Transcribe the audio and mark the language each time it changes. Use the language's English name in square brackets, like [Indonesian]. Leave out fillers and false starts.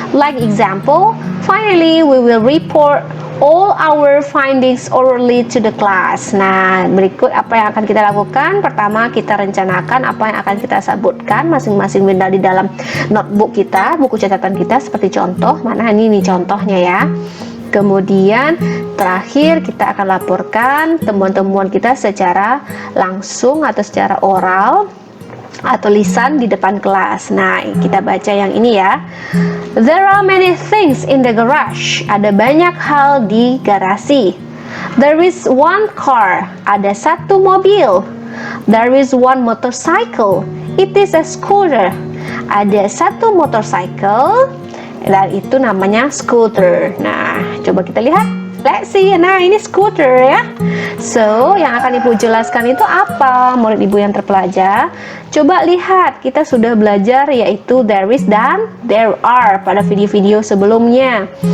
[English] Like example, finally we will report all our findings orally to the class. [Indonesian] Nah, berikut apa yang akan kita lakukan. Pertama, kita rencanakan apa yang akan kita sebutkan masing-masing benda di dalam notebook kita, buku catatan kita, seperti contoh. Mana ini contohnya ya. Kemudian terakhir kita akan laporkan temuan-temuan kita secara langsung atau secara oral atau lisan di depan kelas. Nah, kita baca yang ini ya. [English] There are many things in the garage. [Indonesian] Ada banyak hal di garasi. [English] There is one car. [Indonesian] Ada satu mobil. [English] There is one motorcycle. It is a scooter. [Indonesian] Ada satu motorcycle dan itu namanya scooter. Nah, coba kita lihat. [English] Let's see. [Indonesian] Nah, ini scooter ya. So, yang akan Ibu jelaskan itu apa, murid Ibu yang terpelajar? Coba lihat, kita sudah belajar yaitu there is dan there are pada video-video sebelumnya.